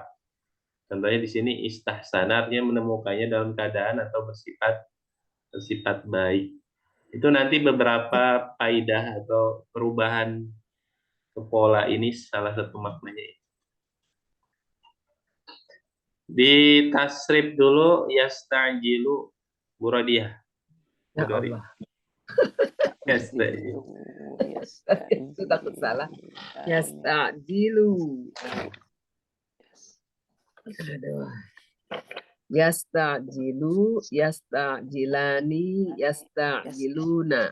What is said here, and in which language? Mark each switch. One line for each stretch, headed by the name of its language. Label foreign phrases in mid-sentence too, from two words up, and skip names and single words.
Indonesian: Contohnya di sini istahsana artinya menemukannya dalam keadaan atau bersifat baik. Itu nanti beberapa faidah atau perubahan ke pola ini salah satu maknanya. Di tasrif dulu yastajilu Bu Rodiah. Ya Bu Dori. Allah. Yastajilu. Itu takut salah. Yastajilu. Aduh.
Arabic: يستجل، يستجلان، يستجلون.